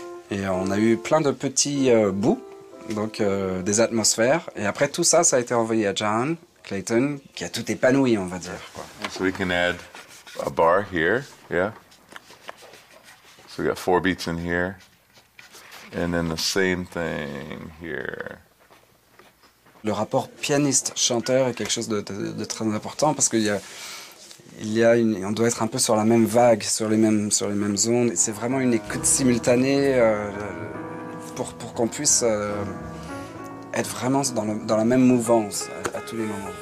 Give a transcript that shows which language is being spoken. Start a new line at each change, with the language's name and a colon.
French: Et on a eu plein de petits bouts, donc des atmosphères. Et après, tout ça, ça a été envoyé à John Clayton, qui a tout épanoui, on va dire, quoi.
English: So we can add a bar here, yeah? So we got 4 beats in here, and then the same thing here.
French: Le rapport pianiste-chanteur est quelque chose de très important parce qu'il on doit être un peu sur la même vague, sur les mêmes ondes. C'est vraiment une écoute simultanée pour qu'on puisse être vraiment dans la même mouvance à tous les moments.